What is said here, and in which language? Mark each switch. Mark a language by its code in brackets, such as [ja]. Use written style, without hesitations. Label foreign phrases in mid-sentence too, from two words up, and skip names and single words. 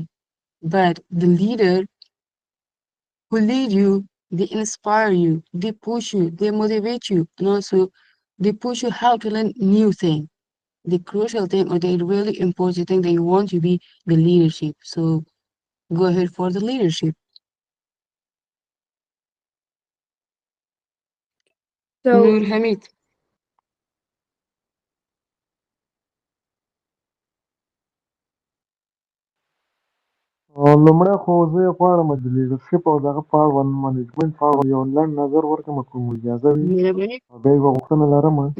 [en] But the leader who lead you, they inspire you, they push you, they motivate you, and also they push you how to learn new things. The crucial thing or the really important thing that you want to be the leadership. So go ahead for the leadership. So Nur Hamid. [ps] لومړی خو زه یې غواړم د لیډرشپ او دغه په اړوند منیجمنټ په اړوند یو لنډ نظر ورکړم که مو اجازه وي. بیا یوه غوښتنه لرم.